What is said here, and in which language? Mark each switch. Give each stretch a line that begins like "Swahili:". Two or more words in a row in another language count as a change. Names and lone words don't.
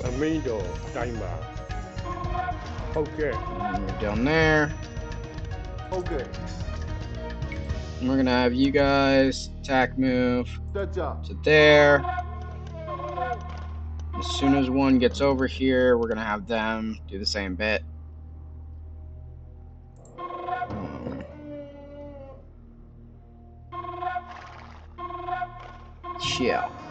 Burmese: အမင်းတော်တိုင်းပါဟုတ်ကဲ့
English: And move down there.
Burmese: ဟုတ်ကဲ့
English: And we're gonna have you guys attack move
Burmese: တက်ကြ
English: to there. As soon as one gets over here, we're gonna have them do the same bit. Chill.